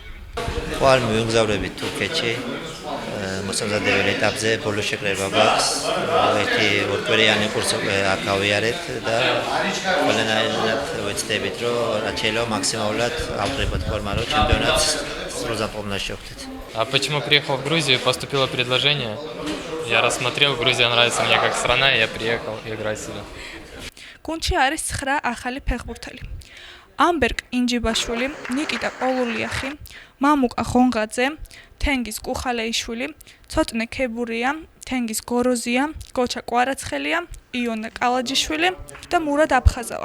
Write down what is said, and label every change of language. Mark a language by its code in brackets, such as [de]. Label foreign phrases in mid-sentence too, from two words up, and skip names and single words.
[ka] ხვალ მივგზავრებით თურქეთში. მოსამზადებელ ეტაპზე ბოლო შეკრება გვაქვს. ერთი ორკვირიანი კურსი აქ გავიარეთ და ყველანაირად ვეცდებით რომ რაც შეიძლება მაქსიმალურად ავღრებოთ ფორმა რომ ჩემპიონატს სრულზაფხულში შევხვდეთ. [ru] А почему приехал в Грузию? Поступило предложение. Я рассмотрел, Грузия нравится мне как страна, и я приехал играть сюда. [ka] გუნდში არის 9 ახალი ფეხბურთელი. ამბერკ ინჯიბაშვილი, ნიკიტა ყოლულიახი, მამუკა ხონღაძე, თენგიზ კუხალეიშვილი, ცოტნე ქებურია, თენგიზ გოროზია, გოჩა კვარაცხელია, იონა კალაჯიშვილი და მურად აფხაზავა.